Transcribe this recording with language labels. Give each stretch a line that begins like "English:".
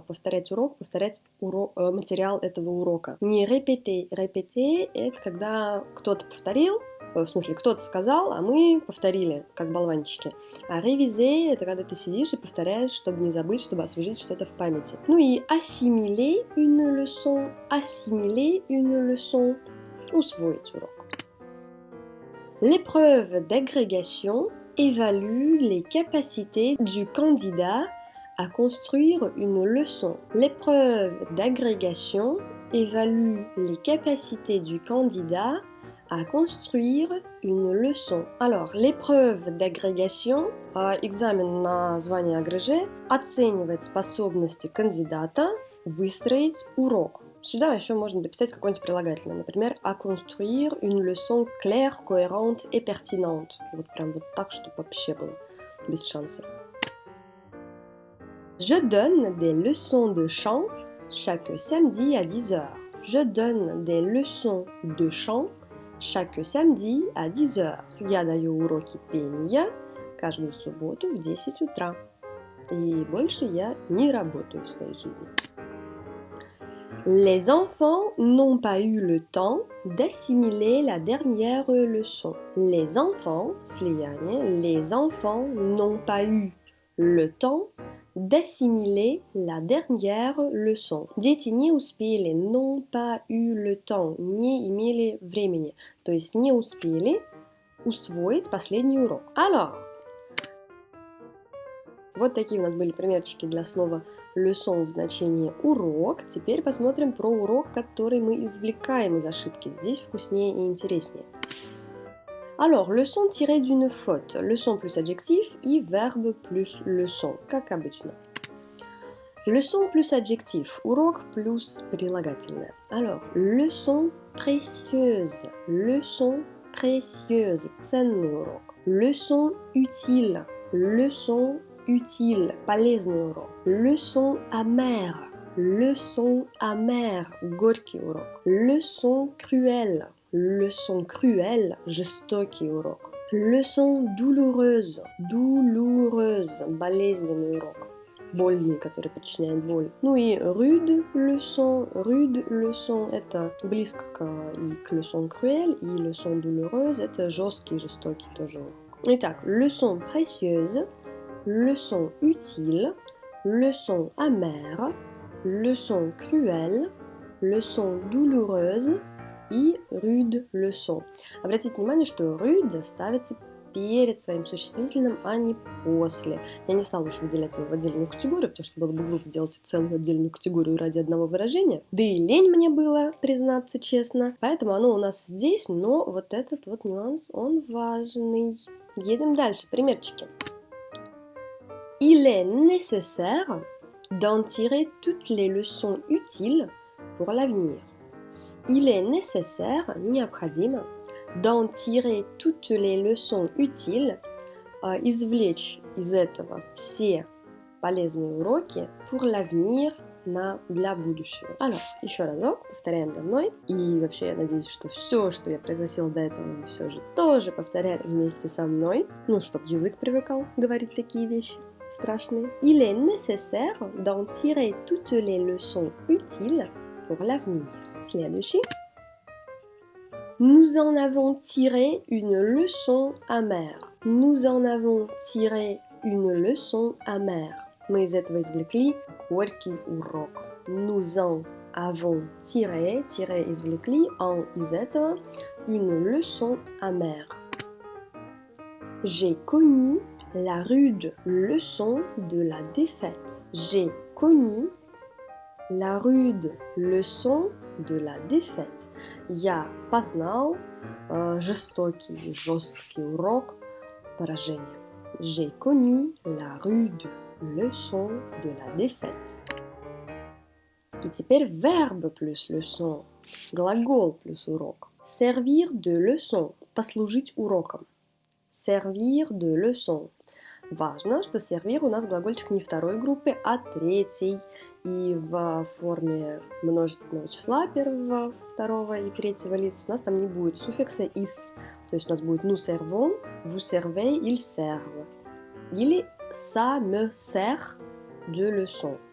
Russian: Повторять урок, повторять материал этого урока. Не
French: répéter.
Russian: Répéter – это когда кто-то повторил, в смысле, кто-то сказал, а мы повторили, как болванчики. А réviser – это когда ты сидишь и повторяешь, чтобы не забыть, чтобы освежить что-то в памяти. Ну и
French: assimiler une leçon. Assimiler une leçon.
Russian: Усвоить урок.
French: L'épreuve d'agrégation évalue les capacités du candidat à construire une leçon. L'épreuve d'agrégation évalue les capacités du candidat à construire une leçon. Alors, l'épreuve d'agrégation,
Russian: экзамен на звание agrégé, оценивает способности кандидата выстроить урок. Сюда еще можно дописать какое-нибудь прилагательное, например,
French: à construire une leçon claire, cohérente et pertinente.
Russian: Вот прям вот так, чтобы вообще было без шансов.
French: Je donne des leçons de chant chaque samedi à 10h. Je donne des leçons de chant chaque samedi à 10h.
Russian: Я даю уроки пения каждую субботу в 10 утра. И больше я не работаю в своей жизни.
French: Les enfants n'ont pas eu le temps d'assimiler la dernière leçon. Les enfants,
Russian: слияние,
French: les enfants n'ont pas eu le temps d'assimiler la dernière leçon.
Russian: Дети не успели,
French: n'ont pas eu le temps,
Russian: не имели времени, то есть не успели усвоить последний урок.
French: Alors,
Russian: вот такие у нас были примерчики для слова leçon в значении урок. Теперь посмотрим про урок, который мы извлекаем из ошибки. Здесь вкуснее и интереснее.
French: Alors, leçon tirée d'une faute. Leçon plus adjectif и verbe plus leçon,
Russian: как обычно.
French: Leçon plus adjectif.
Russian: Урок плюс прилагательное.
French: Alors, leçon précieuse. Leçon précieuse.
Russian: Ценный урок.
French: Leçon utile. Leçon utile.
Russian: Полезный урок.
French: Leçon amère. Leçon amère.
Russian: Горький урок.
French: Leçon cruelle. Leçon cruelle,
Russian: жестокий урок.
French: Leçon douloureuse, douloureuse,
Russian: болезненный урок. Больный, который причиняет боль. Ну и
French: rude leçon,
Russian: это близко и к leçon cruelle, и leçon douloureuse, это жесткий, жестокий тоже урок. Итак,
French: leçon précieuse, leçon utile, leçon amère, leçon cruelle, leçon douloureuse, и rude leçon.
Russian: Обратите внимание, что rude ставится перед своим существительным, а не после. Я не стала уж выделять его в отдельную категорию, потому что было бы глупо делать целую отдельную категорию ради одного выражения. Да и лень мне было, признаться честно. Поэтому оно у нас здесь, но вот этот вот нюанс, он важный. Едем дальше. Примерчики.
French: Il est nécessaire d'en tirer toutes les leçons utiles pour l'avenir. Il est nécessaire,
Russian: необходимо,
French: d'en tirer toutes les leçons utiles,
Russian: извлечь из этого все полезные уроки
French: pour l'avenir,
Russian: для будущего.
French: Alors,
Russian: еще разок, повторяем за мной. И вообще, я надеюсь, что все, что я произносила до этого, вы все же тоже повторяли вместе со мной. Ну, чтобы язык привыкал говорить такие вещи страшные.
French: Il est nécessaire d'en tirer toutes les leçons utiles pour l'avenir.
Russian: Следующий.
French: Nous en avons tiré une leçon amère. Nous en avons tiré une leçon amère.
Russian: Мы из этого извлекли горький урок.
French: Nous en avons tiré,
Russian: извлекли,
French: en
Russian: из этого,
French: une leçon amère. J'ai connu la rude leçon de la défaite. J'ai connu la rude leçon de la défaite.
Russian: Я познал жесткий урок поражения.
French: J'ai connu la rude leçon de la défaite.
Russian: И теперь verbe plus leçon, глагол плюс урок.
French: Servir de leçon,
Russian: послужить уроком.
French: Servir de leçon.
Russian: Важно, что servir у нас глагольчик не второй группы, а третьей. И в форме множественного числа первого, второго и третьего лиц у нас там не будет суффикса is. То есть у нас будет
French: nous servons, vous servez, ils servent.
Russian: Или
French: ça me sert de leçon.